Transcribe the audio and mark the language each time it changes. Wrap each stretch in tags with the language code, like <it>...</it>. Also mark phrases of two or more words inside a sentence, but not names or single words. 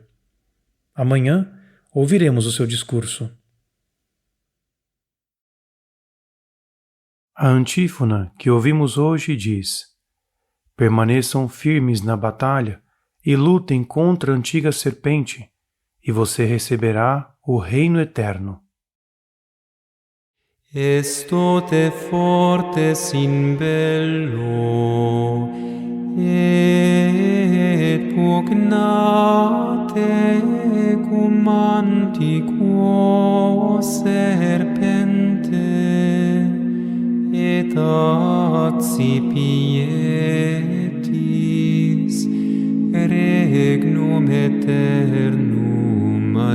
<pt>Amanhã ouviremos o seu discurso. A antífona que ouvimos hoje diz: Permaneçam firmes na batalha e lutem contra a antiga serpente, e você receberá o reino eterno.</pt> <la>Estote fortes in bello, et pugnate cum antiquo serpente, et accipietis regnum aeternum.</la>